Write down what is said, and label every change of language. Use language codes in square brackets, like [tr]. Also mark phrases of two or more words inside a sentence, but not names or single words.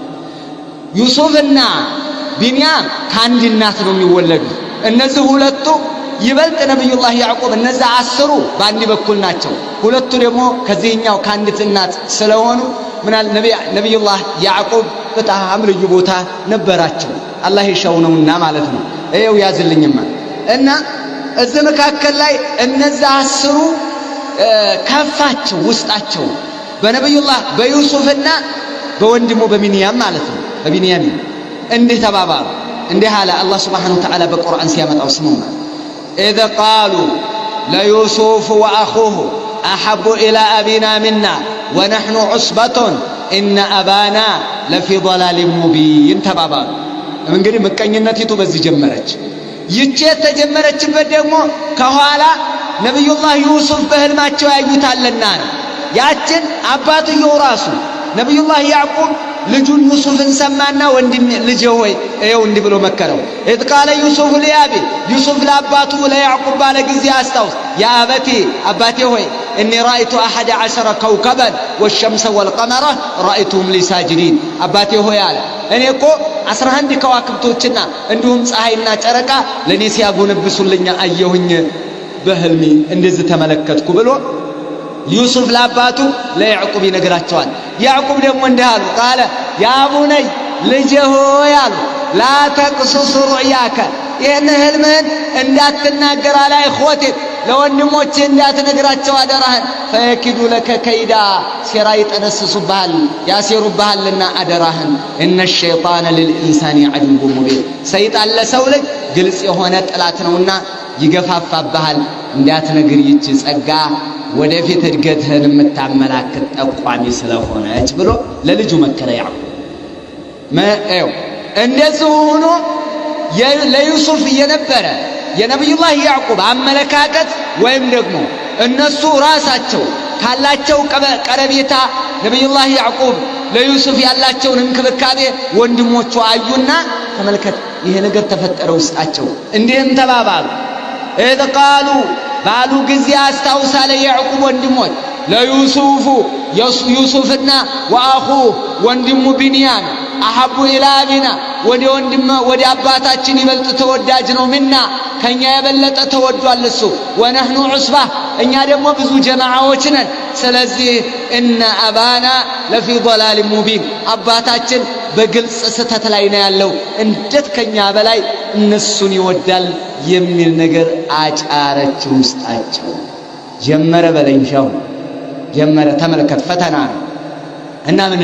[am] ዩሱፍና ቢንያም ከአንድ እናት ነው የሚወለዱት እነዚህ ሁለቱ ይበልጥ ነብዩላህ ያዕቆብ እነዛ 10 በአንድ በኩል ናቸው ሁለቱ ደግሞ ከዚህኛው ከአንዲት እናት ስለሆኑ ምናል ነብዩላህ ያዕቆብ በጣም ልዩ ቦታ ነበራቸው አላህ ይሻው ነውና ማለት ነው ይሄው ያዝልኝማ እና እዚህ መካከል ላይ እነዛ 10 ከፋቸው ውስጣቸው በነብዩላህ በዩሱፍና በወንድሙ በቢንያም ማለት ነው በቢንያም እንዴ ተባባሉ እንዴ ሐላ አላህ [ar] سبحانه وتعالى [am] በቁርአን ሲያመጣው ስሙና [ar] إذ قالوا ليوسف وأخوه أحب إلى أبينا منا ونحن عصبة إن أبانا لفي ضلال مبين [am] ተባባሉ እንግዲህ መቀኝነቲቱ በዚህ ጀመረች ይቺ የተጀመረችበት ደግሞ ከኋላ ነብዩላህ ዩሱፍ በህልማቸው ያዩታልና ያችን አባትየው ራሱ ነብዩላህ ያዕቁብ ልጁን ዩሱፍን ሰማና ወንድም ልጅ ሆይ እየው እንዲህ ብሎ መከረው [ar] إذ قال يوسف لأبي [am] ዩሱፍ ለአባቱ ለያዕቁብ ባለ ጊዜ አስታውስ ያ አባቴ አባቴ ሆይ [ar] إني رأيت 11 كوكبا والشمس والقمر رأيتهم لي ساجدين [am] አባቴ ሆይ አለ እኔ እኮ 11 ከዋክብቶችና እንዲሁም ፀሐይና ጨረቃ ለኔ ሲያጎነብሱልኝ አየሁኝ በህልሜ እንደዚህ ተመለከትኩ ብሎ ዩሱፍ ለአባቱ ለያዕቁብ ይነግራቸዋል ያዕቁብ ደግሞ እንዳሉ [ar] قال يا بني [am] ልጄ ሆይ አሉ [ar] لا تقصص رؤياك [am] ይህን ህልምህን እንዳትናገር አለ እخوتي ለወንድሞቼ እንዳትነግራቸው አደራህን [ar] فيكيدوا لك كيدا [am] ሴራ ይጠነስሱብሃል ያሴሩብሃልና አደራህን [ar] إن الشيطان للإنسان عدو مبين [am] ሰይጣን ለሰው ልጅ ግልጽ የሆነ ጠላት ነውና ይገፋፋብሃል እንዳትነግር ይች ጸጋ ወደፊት እድገትህን የምታመላክት ጠቋሚ ስለሆነች ብሎ ለልጁ መከረ ያዕቁብ ማው እንደዚህ ሆኖ ለዩሱፍ የነበረ የነብዩላህ ያዕቁብ አመለካከት ወይም ደግሞ እነሱ ራሳቸው ካላቸው ቀረቤታ ነብዩላህ ያዕቁብ ለዩሱፍ ያላቸውን እንክብካቤ ወንድሞቹ አዩና ተመልከት ይሄ ነገር ተፈጠረ ውስጣቸው እንዴም ተባባሉ [ar] إذ قالوا [am] ባሉ ጊዜ አስታውሳለ ያዕቁብ ወንድሞች ለዩሱፍ ዩሱፍና ወአኹ ወንድሙ ቢንያም [ar] أحب إلى [am] አቢና ወደ አባታችን ይበልጥ ተወዳጅ ነው ምና ከኛ የበለጠ ተወዷል እሱ [ar] ونحن عصبة [am] እኛ ደግሞ ብዙ ጀማዓዎች ነን ስለዚህ [ar] إن أبانا لفي ضلال مبين [am] አባታችን በግልጽ ስተት ላይ ነው ያለው እንዴት ከኛ በላይ እነሱን ይወዳል የሚል ነገር አጫረች ውስጣቸው ጀመረ በለንሻው ጀመረ ተመልከት ፈተና እና